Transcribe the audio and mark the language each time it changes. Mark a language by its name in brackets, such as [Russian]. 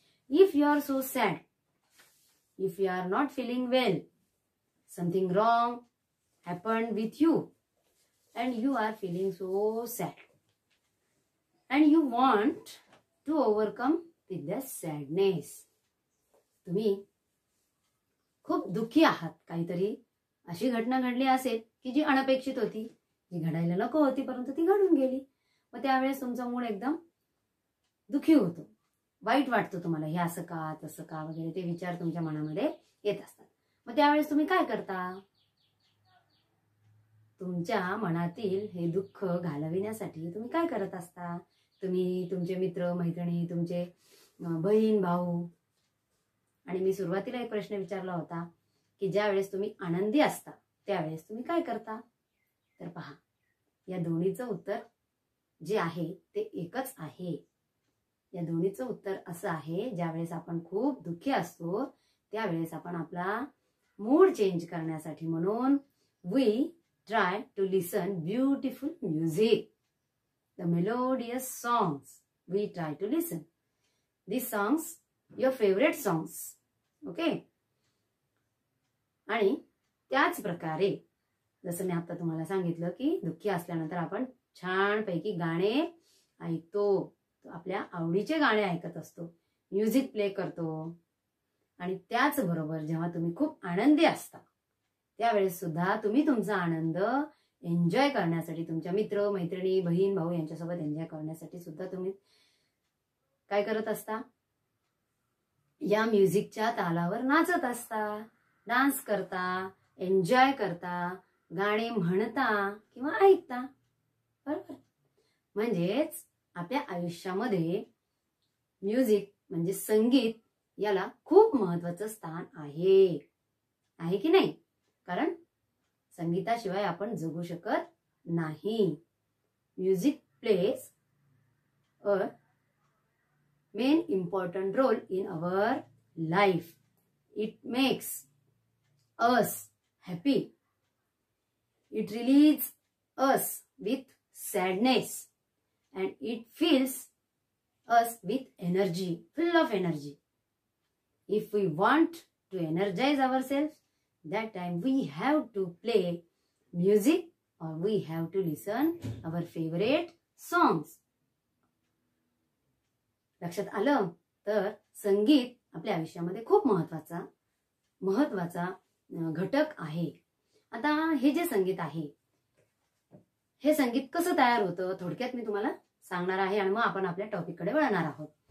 [English] If you are so sad, if you are not feeling well, something wrong happened with you and you are feeling so sad and you want to overcome with the sadness. [Marathi] तुम्ही खूप दुःखी आहात, काहीतरी अशी घटना घडली असेल की जी अनपेक्षित होती, जी घडायला नको होती परंतु ती घडून गेली. मग त्यावेळेस तुमचा मूड एकदम दुःखी होतो, वाईट वाटतं तुम्हाला, हे असं का तसं का वगैरे ते विचार तुमच्या मनामध्ये येत असतात. मग त्यावेळेस तुम्ही काय करता? तुमच्या मनातील हे दुःख घालविण्यासाठी तुम्ही काय करत असता? तुम्ही तुमचे मित्र मैत्रिणी, तुमचे बहीण भाऊ, आणि मी सुरुवातीला एक प्रश्न विचारला होता की ज्या वेळेस तुम्ही आनंदी असता त्यावेळेस तुम्ही काय करता? तर पहा, या दोन्हीचं उत्तर जे आहे ते एकच आहे. या दोन्हीचं उत्तर असं आहे, ज्या वेळेस आपण खूप दुःखी असतो त्यावेळेस आपण आपला मूड चेंज करण्यासाठी म्हणून [English] We try to listen beautiful music, the melodious songs. We try to listen these songs, your favorite songs. [Marathi] Okay, आणि त्याच प्रकारे जसं मी आता तुम्हाला सांगितलं की दुःखी असल्यानंतर आपण छान पैकी गाणे ऐकतो, आपल्या आवडीचे गाणे ऐकत असतो, म्युझिक प्ले करतो. आणि त्याच बरोबर जेव्हा तुम्ही खूप आनंदी असता त्यावेळेस सुद्धा तुम्ही तुमचा आनंद एन्जॉय करण्यासाठी, तुमच्या मित्र मैत्रिणी बहीण भाऊ यांच्यासोबत एन्जॉय करण्यासाठी सुद्धा तुम्ही काय करत असता? या म्युझिकच्या तालावर नाचत असता, डान्स करता, एन्जॉय करता, गाणे म्हणता किंवा ऐकता. बरोबर? म्हणजेच आपल्या आयुष्यामध्ये म्युझिक म्हणजे संगीत याला खूप महत्त्वाचं स्थान आहे, आहे की नाही? कारण संगीताशिवाय आपण जगू शकत नाही. [English] Music plays a main important role in our life. It makes us happy. It release us with sadness and it fills us with energy, full of energy. If we want to energize ourselves, that time we have to play music or we have to listen our favorite songs. [Marathi] लक्षात आलं? तर संगीत आपल्या आयुष्यामध्ये खूप महत्वाचा घटक आहे. आता हे जे संगीत आहे, हे संगीत कसं तयार होतं थोडक्यात मी तुम्हाला सांगणार आहे आणि मग आपण आपल्या टॉपिककडे वळणार आहोत.